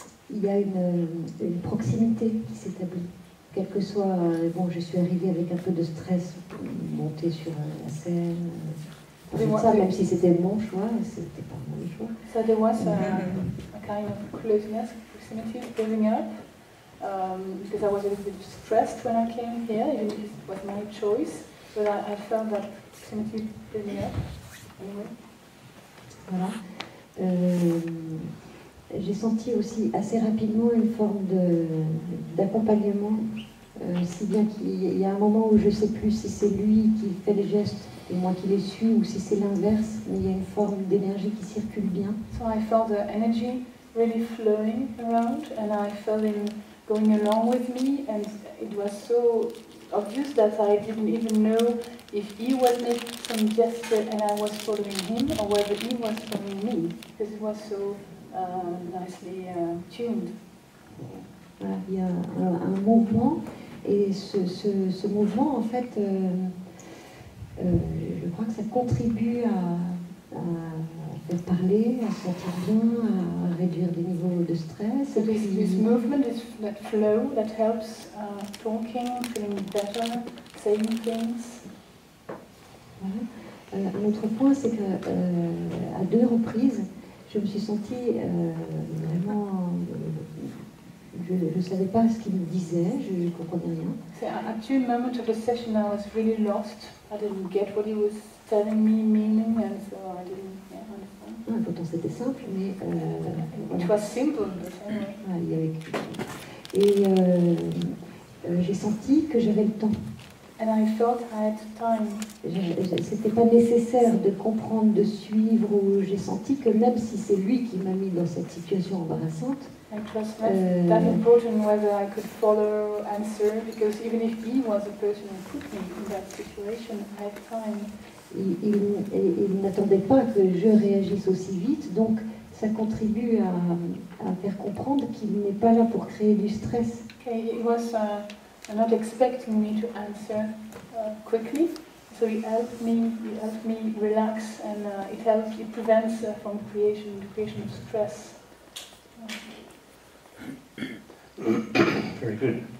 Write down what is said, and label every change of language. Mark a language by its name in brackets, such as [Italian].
[French] Il y a une proximité qui s'établit. Quel que soit, bon, je suis arrivée avec un peu de stress pour monter sur la scène. Ça, même si c'était mon choix, c'était pas mon choix. [English] So there was a kind of closeness, proximity building up, because I was a little bit stressed when I came here, even if it was my choice, but I felt that proximity building up anyway. [French] Voilà. J'ai senti aussi assez rapidement une forme d'accompagnement, si bien qu'il y a un moment où je ne sais plus si c'est lui qui fait les gestes et moi qui les suis, ou si c'est l'inverse, mais il y a une forme d'énergie qui circule bien. [English] So I felt the energy really flowing around, and I felt him going along with me, and it was so obvious that I didn't even know if he was making some gesture and I was following him, or whether he was following me, because it was so nicely tuned. [French] Voilà, il y a un mouvement, et ce mouvement, en fait, je crois que ça contribue à faire parler, à se sentir bien, à réduire des niveaux de stress. [English] So this movement, that flow, that helps talking, feeling better, saying things. [French] Voilà. Un autre point, c'est qu'à 2 reprises, je me suis sentie vraiment... je ne savais pas ce qu'il me disait, je ne comprenais rien. [English] So at 2 moments of the session I was really lost. I didn't get what he was telling me, meaning, and so I didn't understand. [French] Pourtant c'était simple, mais... [English] It was simple, but anyway. [French] Voilà, il y avait... Et j'ai senti que j'avais le temps. [English] And I felt I had time. [French] C'était pas nécessaire de comprendre, de suivre, ou j'ai senti que même si c'est lui qui m'a mis dans cette situation embarrassante, [English] It was not that important whether I could follow, answer, because even if he was the person who put me in that situation, I had time. [French] il n'attendait pas que je réagisse aussi vite, donc ça contribue à faire comprendre qu'il n'est pas là pour créer du stress. [English] Okay, he was not expecting me to answer quickly, so he helped me relax, and it prevents from creation of stress. Very good.